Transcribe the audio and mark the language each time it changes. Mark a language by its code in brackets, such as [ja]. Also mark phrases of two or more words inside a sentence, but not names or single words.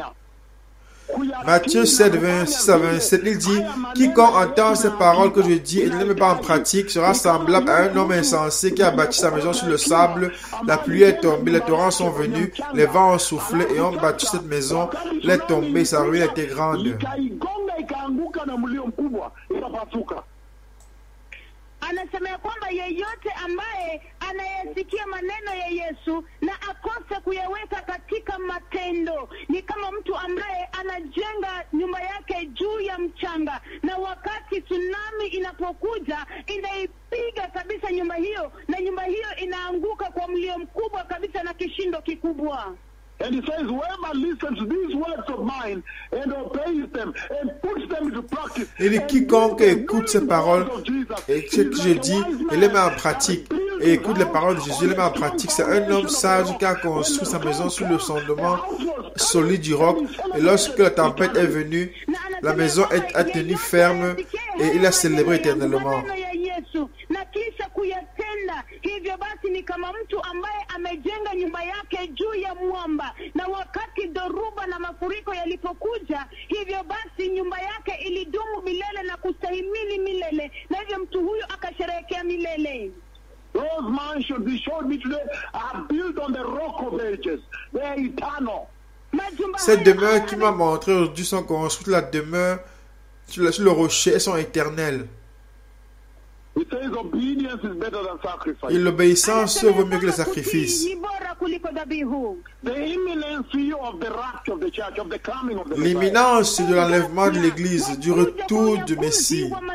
[fr] Matthieu 7, 26 à 27, il dit, quiconque entend ces paroles que je dis et ne les met pas en pratique sera semblable à un homme insensé qui a bâti sa maison sur le sable. La pluie est tombée, les torrents sont venus, les vents ont soufflé et ont bâti cette maison. Elle est tombée, sa ruine était grande. [sw] Ikaigonga ikaanguka na mlio mkubwa ikapasuka. anasema kwamba yeyote ambaye anayesikia maneno ya Yesu na akose kuyaweka katika matendo ni kama mtu ambaye anajenga nyumba yake juu ya mchanga, na wakati tsunami inapokuja inaipiga kabisa nyumba hiyo, na nyumba hiyo inaanguka kwa mlio mkubwa kabisa na kishindo kikubwa. [en] And he says, whoever listens to these words of mine and obeys them and puts them into practice. [fr] Il dit, quiconque écoute ces paroles et ce que je dis et les met en pratique, et écoute les paroles de Jésus et les met en pratique, c'est un homme sage qui a construit sa maison sur le fondement solide du roc. Et lorsque la tempête est venue, la maison a tenu ferme et il a célébré éternellement. [sw] Na kisha kuyatenda hivyo basi ni kama mtu ambaye amejenga nyumba yake juu ya mwamba, na wakati dhoruba na mafuriko yalipokuja, hivyo basi nyumba yake ilidumu milele na kustahimili milele, na hivyo mtu huyo akasherehekea milele. [en] Those mansions he showed me today are built on the rock of ages. They are eternal. [fr] Ces demeures qu'il m'a montrées aujourd'hui sont construites la demeure sur le rocher, elles sont éternelles. Et l'obéissance vaut mieux que le sacrifice. L'imminence de l'enlèvement de l'Église, du retour du Messie.